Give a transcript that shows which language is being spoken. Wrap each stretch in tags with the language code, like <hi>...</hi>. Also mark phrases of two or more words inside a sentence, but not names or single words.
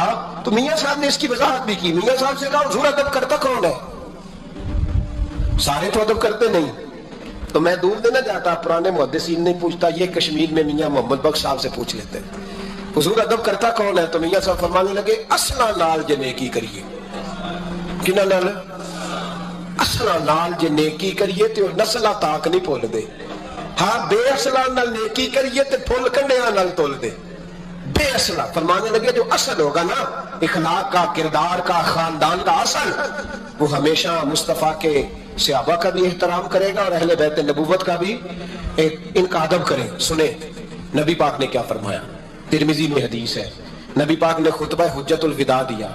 <ur>تو میاں صاحب نے اس کی وضاحت بھی کی، میاں صاحب سے کہا حضور ادب کرتا کون ہے؟ سارے تو ادب کرتے نہیں۔ تو میں دور دینا جاتا، پرانے محدثین نہیں پوچھتا، یہ کشمیر میں میاں محمد بخش صاحب سے پوچھ لیتے حضور ادب کرتا کون ہے؟ تو میاں صاحب فرمانے لگے</ur> <pa>اصلا نال جے نیکی کریے۔ کنہ نال؟ اصلا نال جے نیکی کریے تے نسلہ تاک نہیں پھول دے، ہاں بے اصلا نال نیکی کریے تے پھول کنڈیاں نال تول دے۔</pa> <ur>بے اصلہ فرمانے لگے جو اصل ہوگا نا اخلاق کا، کردار کا، خاندان کا اصل، وہ ہمیشہ مصطفیٰ کے صحابہ کا بھی احترام کرے گا اور اہل بیت نبوت کا بھی ان کا ادب کرے۔ سنیں نبی پاک نے کیا فرمایا، ترمذی میں حدیث ہے، نبی پاک نے خطبہ حجت الوداع دیا۔</ur>